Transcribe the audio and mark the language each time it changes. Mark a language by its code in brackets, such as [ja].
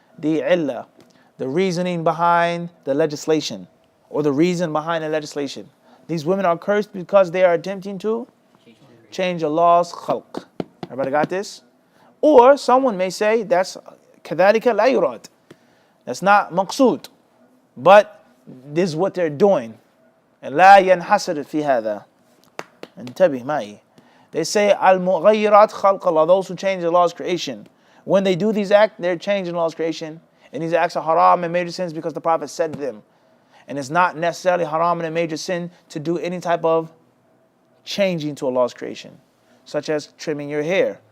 [en] the illah, the reasoning behind the legislation, or the reason behind the legislation. These women are cursed because they are attempting to change Allah's khalq. Everybody got this? Or someone may say that's [ar] كذلك لا يراد. [en] That's not maqsood. But this is what they're doing. And [ar] لا ينحصر في هذا. انتبه معي. [en] They say al-mughayyirat khalq Allah, those who change Allah's creation. When they do these acts, they're changing Allah's creation. And these acts are haram and major sins because the Prophet said them. And it's not necessarily haram and a major sin to do any type of changing to Allah's creation, such as trimming your hair.